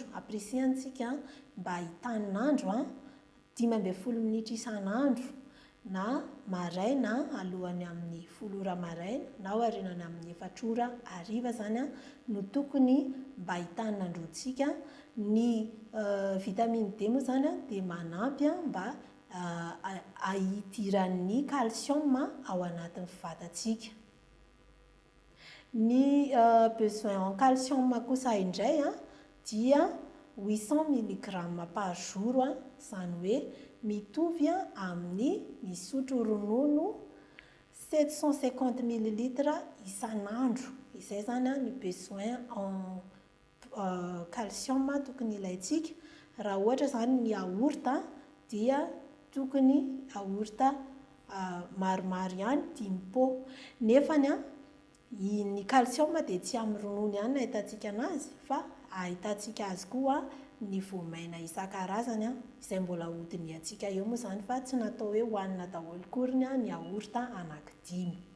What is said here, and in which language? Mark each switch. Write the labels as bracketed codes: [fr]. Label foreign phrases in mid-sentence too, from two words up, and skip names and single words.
[mg] Apresiantsika mba hitanin'andro 15 minitra isan'andro na maraina alohany amin'ny 10 ora maraina na aorinany amin'ny 4 ora hariva zany no tokony mba hitanin'androtsika. Ny vitamine D moa zany dia manampy mba ahitiran'ny calcium ao anatin'ny vatatsika. Ny [fr] besoin en calcium [mg] kosa indray dia 800 [fr] milligramme par jour [mg] izany hoe mitovy amin'ny misotro ronono 750 millilitres isan'andro. Izay zany ny [fr] besoin en calcium [mg] tokony ilaitsika. Raha ohatra zany ny yaourt dia tokony yaourt maromaro ihany 5 pot. Nefany ny calcium dia tsy amin'ny ronono ihany no ahitantsika anazy fa ahitantsika azy koa ny voamaina isan-karazany izay mbola hodiny antsika eo moa zany fa tsy natao hoe hohanina daholo koriny ny yaourt anaky 5.